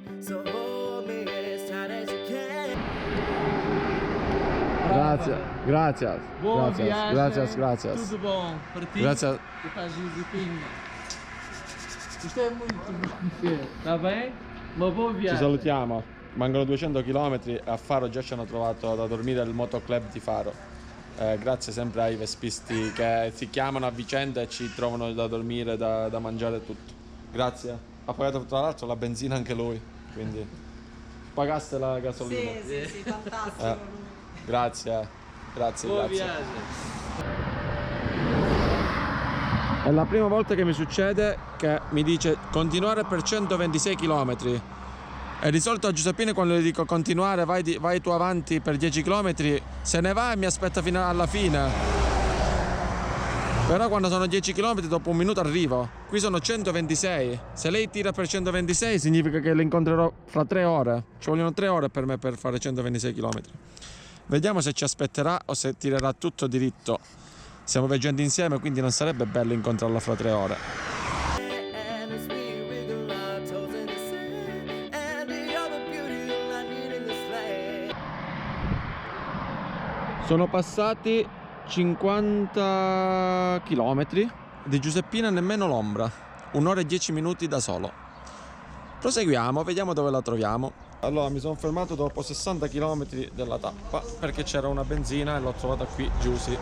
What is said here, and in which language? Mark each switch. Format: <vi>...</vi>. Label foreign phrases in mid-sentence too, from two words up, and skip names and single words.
<it>So hold Grazie.</it> <pt>Boa viagem.</pt> <it>Grazie.</it> <pt>Tudo bom para ti.</pt> <it>Grazie.</it> <pt>Que faz Giuseppina. Isto é muito conhecer, está bem? Uma boa</pt> <it>Ci</it> <pt>viagem.</pt> <it>salutiamo. Mancano 200 km e a Faro già ci hanno trovato da dormire al motoclub di Faro. Grazie sempre ai vespisti che si chiamano a vicenda e ci trovano da dormire, da mangiare tutto. Grazie. Ha pagato tra l'altro la benzina anche lui, quindi</it> <es>pagaste la gasolina.</es> <it>Sì, fantastico. Grazie. Boa viagem. È la prima volta che mi succede che mi dice continuare per 126 km. E di solito a Giuseppina quando gli dico continuare, vai tu avanti per 10 km, se ne va e mi aspetta fino alla fine. Però quando sono 10 km dopo un minuto arrivo. Qui sono 126. Se lei tira per 126 significa che le incontrerò fra 3 ore. Ci vogliono 3 ore per me per fare 126 km. Vediamo se ci aspetterà o se tirerà tutto diritto. Stiamo viaggiando insieme, quindi non sarebbe bello incontrarla fra 3 ore.</it> <en>And it's me wiggle our toes in the sand. And the other beauty I need in this land.</en> <it>Sono passati 50 km. Di Giuseppina nemmeno l'ombra. 1 ora e 10 minuti da solo. Proseguiamo, vediamo dove la troviamo. Allora mi sono fermato dopo 60 km della tappa perché c'era una benzina e l'ho trovata qui Giusy.</it>